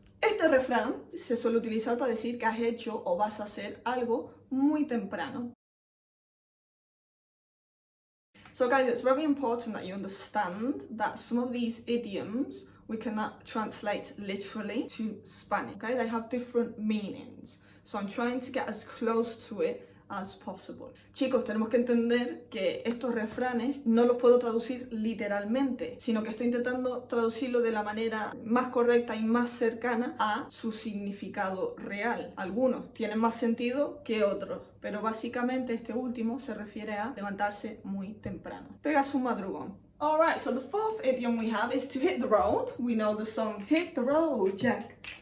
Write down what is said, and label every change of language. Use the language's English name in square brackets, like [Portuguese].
[Spanish] Este refrán se suele utilizar para decir que has hecho o vas a hacer algo muy temprano. [English] So guys, it's very important that you understand that some of these idioms we cannot translate literally to Spanish, okay? They have different meanings. So I'm trying to get as close to it as possible. [Spanish] Chicos, tenemos que entender que estos refranes no los puedo traducir literalmente, sino que estoy intentando traducirlo de la manera más correcta y más cercana a su significado real. Algunos tienen más sentido que otros, pero básicamente este último se refiere a levantarse muy temprano, pegarse un madrugón. [English] Alright, so the fourth idiom we have is to hit the road. We know the song Hit the Road, Jack.